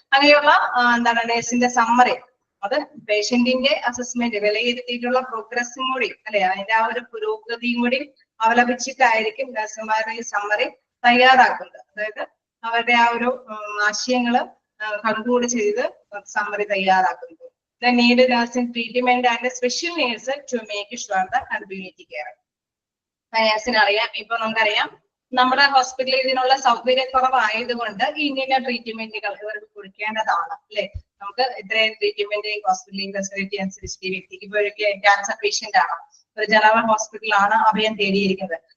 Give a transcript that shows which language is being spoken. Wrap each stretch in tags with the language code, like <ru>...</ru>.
<ml>അങ്ങനെയുള്ള എന്താണ് നഴ്സിന്റെ സമ്മറി, അത് പേഷ്യന്റിന്റെ അസസ്മെന്റ് വിലയിരുത്തിയിട്ടുള്ള പ്രോഗ്രസും കൂടി അല്ലെ, അതിന്റെ ആ ഒരു പുരോഗതിയും കൂടി അവലംബിച്ചിട്ടായിരിക്കും നഴ്സുമാരുടെ ഈ സമ്മറി തയ്യാറാക്കുന്നത്. അതായത് അവരുടെ ആ ഒരു ആശയങ്ങള് കൺക്ലൂഡ് ചെയ്ത് സമ്മറി തയ്യാറാക്കുന്നത്.</ml> <en>The need nursing treatment and special needs to make sure the continuity care.</en> <ml>നഴ്സിനറിയാം, ഇപ്പൊ നമുക്കറിയാം നമ്മുടെ ഹോസ്പിറ്റലിൽ ഇതിനുള്ള സൗകര്യക്കുറവായതുകൊണ്ട് ഇന്ന ട്രീറ്റ്മെന്റുകൾ ഇവർക്ക് കൊടുക്കേണ്ടതാണ് അല്ലെ. നമുക്ക് ഇത്രയും ട്രീറ്റ്മെന്റ് ഹോസ്പിറ്റലിൽ ഫെസിലിറ്റി അനുസരിച്ച് ഈ വ്യക്തിക്ക് ഇപ്പൊ ഒരു ക്യാൻസർ പേഷ്യന്റ് ആണ്, ഒരു ജനറൽ ഹോസ്പിറ്റലാണ് അഭയം തേടിയിരിക്കുന്നത്.</ml>